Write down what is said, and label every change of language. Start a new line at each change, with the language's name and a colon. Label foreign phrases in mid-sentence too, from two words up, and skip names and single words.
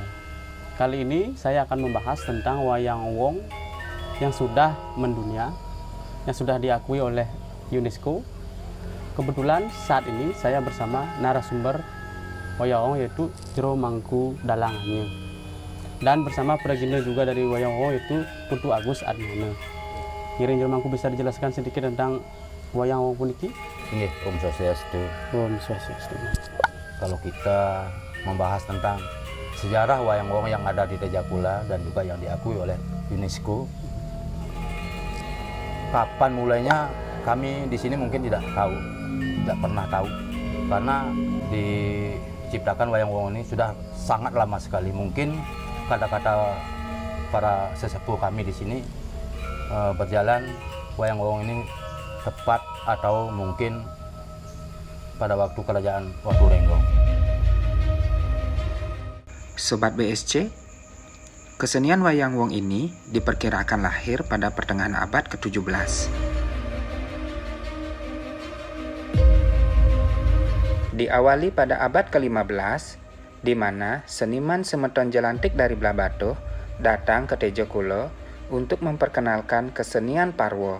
Indonesian: Kali ini saya akan membahas tentang wayang wong yang sudah mendunia, yang sudah diakui oleh UNESCO. Kebetulan saat ini saya bersama narasumber wayang wong yaitu Jero Mangku Dalangannya, dan bersama presiden juga dari wayang wong yaitu Putu Agus Admana. Ngiring Jero Mangku bisa dijelaskan sedikit tentang wayang wong puniki?
Balinese: Nggih, Om Swastiastu. Om Swastiastu.
Indonesian: Kalau kita membahas tentang sejarah wayang wong yang ada di Tejakula dan juga yang diakui oleh UNESCO, kapan mulainya kami di sini mungkin tidak pernah tahu, karena diciptakan wayang wong ini sudah sangat lama sekali. Mungkin kata-kata para sesepuh kami di sini berjalan wayang wong ini tepat atau mungkin pada waktu kerajaan Watu Renggong. Sobat BSC, kesenian wayang wong ini diperkirakan lahir pada pertengahan abad ke-17. Diawali pada abad ke-15, di mana seniman Semeton Jelantik dari Blabatuh datang ke Tejokulo untuk memperkenalkan kesenian Parwo.